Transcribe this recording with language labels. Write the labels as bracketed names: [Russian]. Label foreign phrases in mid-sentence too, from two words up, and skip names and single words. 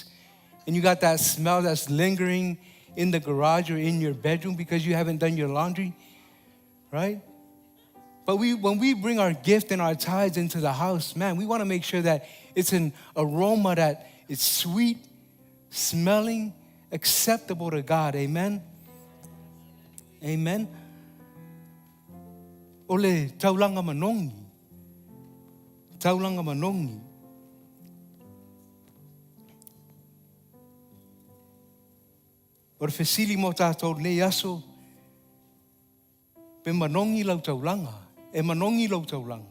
[English] And you got that smell that's lingering in the garage or in your bedroom because you haven't done your laundry, right? But when we bring our gift and our tithes into the house, man, we want to make sure that it's an aroma that is sweet, smelling, acceptable to God. [Samoan] Amen? Amen? Ole taulanga manongi. Taulanga manongi. Ora fesili mo tātou nei aso, pe manongi lau taulanga, e manongi lau taulanga.